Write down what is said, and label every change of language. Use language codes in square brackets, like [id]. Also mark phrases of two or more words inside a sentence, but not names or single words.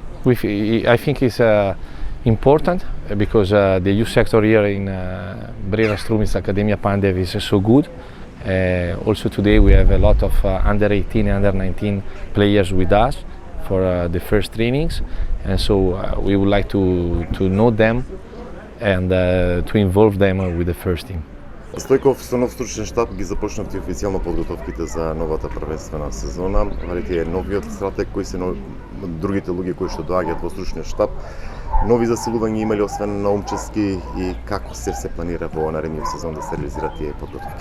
[en] I think it's important because the youth sector here in Brera Strumis Academia Pandev is so good. Also today we have a lot of under 18 and under 19 players with us for the first trainings, and so we would like to know them and to involve them with the first team. [mk] Стојков со нов стручен штаб ги започнавте официјално подготовките за новата првенствена сезона. Валите е новиот стратег, кои се другите луѓе кои што доаѓаат во стручниот штаб. Нови засилувања имали освен Наумчевски, и како се планира во наредниот сезон да се реализираат тие подготовки?